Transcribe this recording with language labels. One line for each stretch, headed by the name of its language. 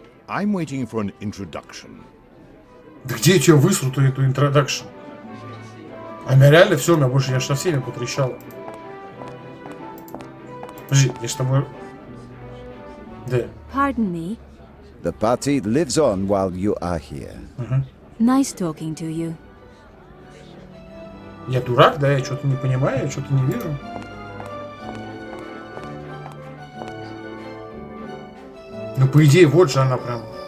English: I'm waiting for an introduction.
Russian: Да где я тебя высру, эту introduction? А меня реально все, меня больше, я ж со всеми потрещал. Подожди, я ж с тобой... Да.
English: Pardon me. The party lives on while you are here. Nice talking to you.
Russian: Я дурак, да? Я что-то не понимаю, я что-то не вижу. Ну, по идее, вот же она прям.